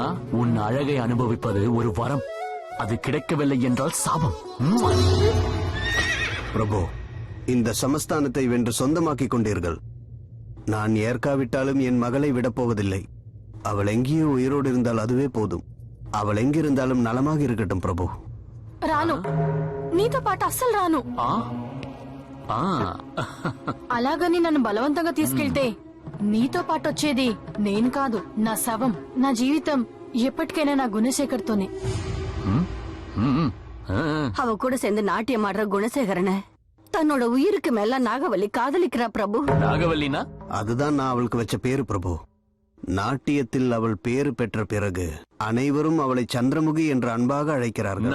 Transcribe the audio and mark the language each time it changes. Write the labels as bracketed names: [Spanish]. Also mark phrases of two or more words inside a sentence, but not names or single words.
[Tamil] உன் அழகை அனுபவிப்பது ஒரு வரம், அது கிடைக்கவில்லை என்றால் சாபம். பிரபு, இந்த சமஸ்தானத்தை வென்று சொந்தமாக்கிக் கொண்டீர்கள். நான் ஏற்காவிட்டாலும் என் மகளை விடப்போவதில்லை. அவள் எங்கேயோ உயிரோடு இருந்தால் அதுவே போதும். அவள் எங்கிருந்தாலும் நலமாக இருக்கட்டும் பிரபு. [Telugu] రాను నీతో పాటు అస్సలు రాను. అలాగని నన్ను బలవంతంగా తీసుకెళ్తే నీతో పాటు వచ్చేది నేను కాదు, నా శవం. నా జీవితం ఎప్పటికైనా నా குணசேகர் తోనే. [Tamil] அவ கூட சேர்ந்து நாட்டியம் ஆடுற குணசேகரனை தன்னோட உயிருக்கு மேல நாகவல்லி காதலிக்கிறா பிரபு. நாகவல்லினா? அதுதான் நான் அவளுக்கு வச்ச பேரு பிரபு. நாட்டியத்தில் அவள் பேரு பெற்ற பிறகு அனைவரும் அவளை சந்திரமுகி என்று அன்பாக அழைக்கிறார்கள்.